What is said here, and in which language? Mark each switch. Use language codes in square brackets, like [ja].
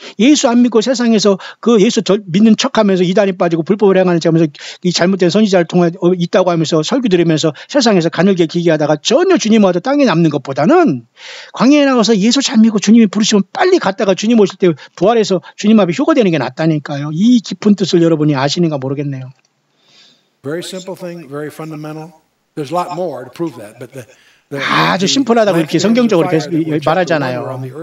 [ko] 예수 안 믿고 세상에서 그 예수 믿는 척하면서 이단이 빠지고 불법을 행하는 척하면서 이 잘못된 선지자를 통해 있다고 하면서 설교 들으면서 세상에서 가늘게 기기하다가 전혀 주님 와도 땅에 남는 것보다는 광야에 나가서 예수 잘 믿고 주님이 부르시면 빨리 갔다가 주님 오실 때 부활해서 주님 앞에 휴거되는 게 낫다니까요. 이 깊은 뜻을 여러분이 아시는가 모르겠네요. [en] Very simple thing, very fundamental. There's a lot more to prove that, but [ko] 아주 심플하다고 이렇게 성경적으로 말하잖아요.